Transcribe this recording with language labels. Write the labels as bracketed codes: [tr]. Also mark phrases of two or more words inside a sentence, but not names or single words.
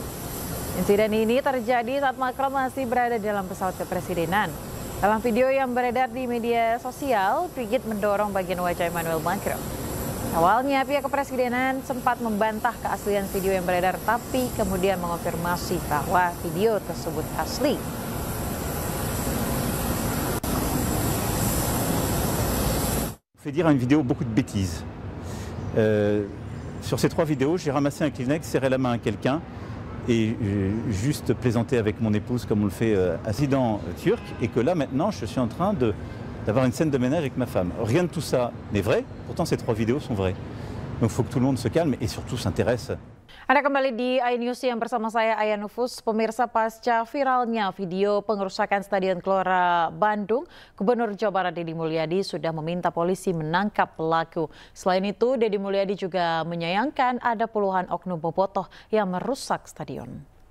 [id] Insiden ini terjadi saat Macron masih berada dalam pesawat kepresidenan. Dalam video yang beredar di media sosial, Brigitte mendorong bagian wajah Emmanuel Macron. Awalnya pihak kepresidenan sempat membantah keaslian video yang beredar, tapi kemudian mengonfirmasi bahwa video tersebut asli. [fr] Fait dire une vidéo beaucoup de bêtises. Sur ces 3 vidéos, j'ai ramassé un Kleenex, serré la main à quelqu'un et juste plaisanté avec mon épouse comme on le fait à président turc, et que là maintenant je suis en train d'avoir une scène de ménage avec ma femme. Rien de tout ça n'est vrai, pourtant ces 3 vidéos sont vraies. Donc il faut que tout le monde se calme et surtout s'intéresse. [id] Anda kembali di iNews yang bersama saya Aya Nufus. Pemirsa, pasca viralnya video pengerusakan Stadion Gelora Bandung, Gubernur Jawa Barat Deddy Mulyadi sudah meminta polisi menangkap pelaku. Selain itu, Deddy Mulyadi juga menyayangkan ada puluhan oknum bobotoh yang merusak stadion.